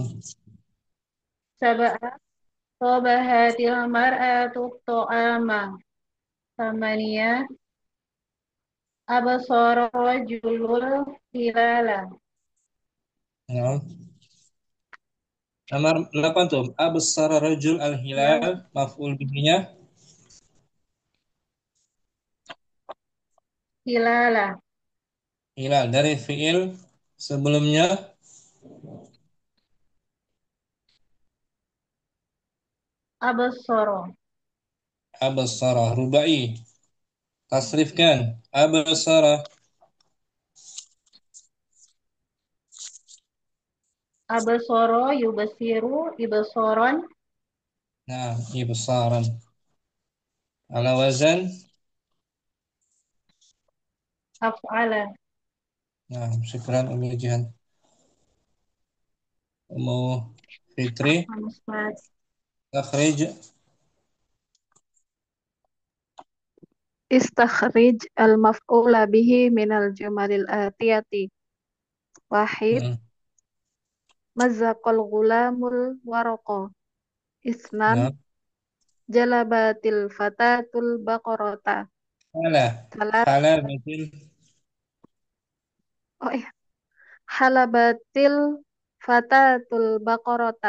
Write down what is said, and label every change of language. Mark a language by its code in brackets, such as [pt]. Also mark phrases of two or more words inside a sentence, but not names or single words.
[ar] سبعة، طبخت المرأة طعاما. ثمانية، أبصر الرجل الهلال. [id] nah. Nomor 8 tuh. [ar] أبصر رجل الهلال. Maf'ul bihinya. Hilala, Hilal. [id] Dari fi'il sebelumnya. [ar] absara. Absara. Rubai. Tasrifkan. Absara. أبصر يبصر إبصارا. Nah, ibsaran. على وزن. Af'ala. [id] Nah, syukran Umi Jihan. Umu Fitri. [ar] Hamzah. Takhrij. استخرج المفعول به من الجمل الآتية. Wahid, Hmm. مزق الغلام الورق. Isnan, [id] Nah, [ar] جلبت الفتاة البقرة. hala. Salat, [id] Hala betul. oh iya, [ar] حلبت الفتاة البقرة.